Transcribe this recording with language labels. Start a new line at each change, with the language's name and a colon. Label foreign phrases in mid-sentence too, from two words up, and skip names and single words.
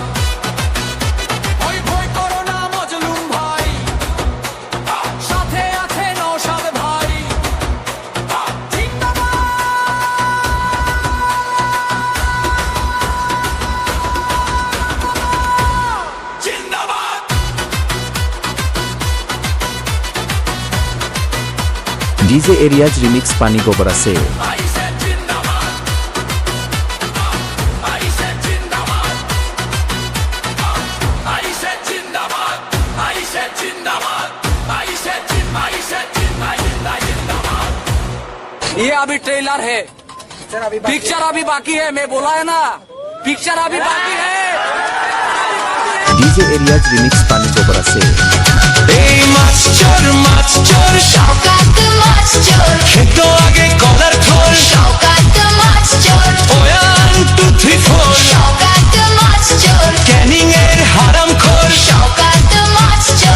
Bangla: ভয় ভয় করো না মজলুম ভাই, সাথে আছে নওশাদ ভাই জিন্দাবাদ। জিন্দাবাদ।
Hindi: डीजे एरियाज रिमिक्स पानी गोबरा से
English: I said जिंदाबाद, I said जिंदाबाद, I said जिंदाबाद, I said जिंदाबाद, I said जिंदाबाद।
Hindi: ये अभी ट्रेलर है, पिक्चर अभी बाकी है। मैं बोला है ना, पिक्चर अभी बाकी है। डीजे एरियाज रिमिक्स पानी गोबरा से
Bangla: এই মাছ চোর শওকত মাস্টার খেতো আগে কলার খোল, শওকত মাস্টার 1 2 3 4 শওকত মাস্টার ক্যানিং এর হারামখোর, শওকত মাস্টার